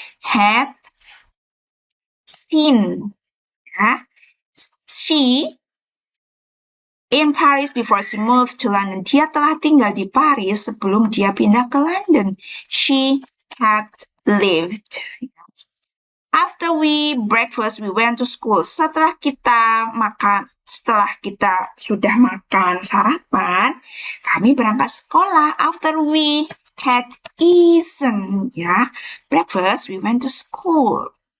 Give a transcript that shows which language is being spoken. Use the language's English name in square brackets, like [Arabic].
[English] Had seen. Ya. She in Paris before she moved to London. [Indonesian] Dia telah tinggal di Paris sebelum dia pindah ke London. [English] She had lived. After we breakfast, we went to school. [Indonesian] Setelah kita sudah makan sarapan, kami berangkat sekolah. [English] After we had eaten, ya, breakfast, we went to school.